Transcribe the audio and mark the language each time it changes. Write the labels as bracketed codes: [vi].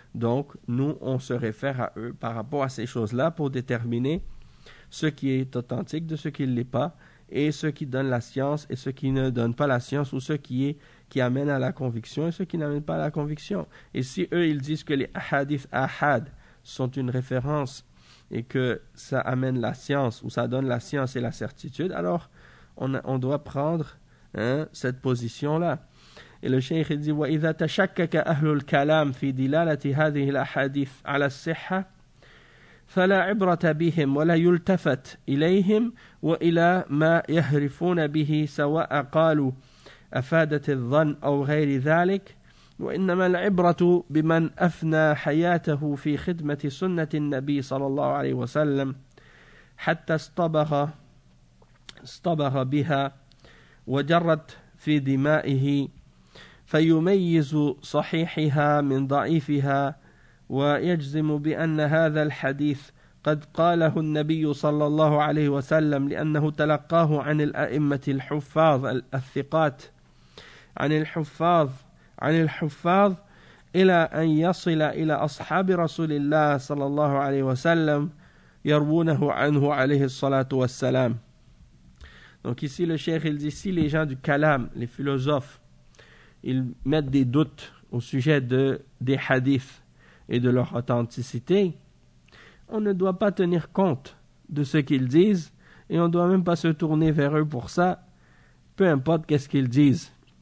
[fr] Donc, nous, on se réfère à eux par rapport à ces choses-là pour déterminer ce qui est authentique de ce qui ne l'est pas, et ce qui donne la science et ce qui ne donne pas la science, ou ce qui amène à la conviction et ce qui n'amène pas à la conviction. Et si eux, ils disent que les hadiths ahad sont une référence et que ça amène la science ou ça donne la science et la certitude, alors on doit prendre cette position-là. Et le cheikh dit [ar] « Wa idha tashakkaka ahlul kalam fi dilalati hadhihi al-hadith ala as-sihha » فلا عبرة بهم ولا يلتفت إليهم وإلى ما يهرفون به سواء قالوا أفادت الظن أو غير ذلك وإنما العبرة بمن أفنى حياته في خدمة سنة النبي صلى الله عليه وسلم حتى اصطبغ بها وجرت في دمائه فيميز صحيحها من ضعيفها ويجزم بأن هذا الحديث قد قاله النبي صلى الله عليه وسلم لأنه تلقاه عن الأئمة الحفاظ الثقات عن الحفاظ إلى أن يصل إلى أصحاب رسول الله صلى الله عليه وسلم يروونه عنه عليه الصلاة والسلام. [fr] Donc ici le cheikh il dit, si les gens du kalam, les philosophes, ils mettent des doutes au sujet des hadiths et de leur authenticité, on ne doit pas tenir compte de ce qu'ils disent, et on ne doit même pas se tourner vers eux pour ça, peu importe qu'est-ce qu'ils disent.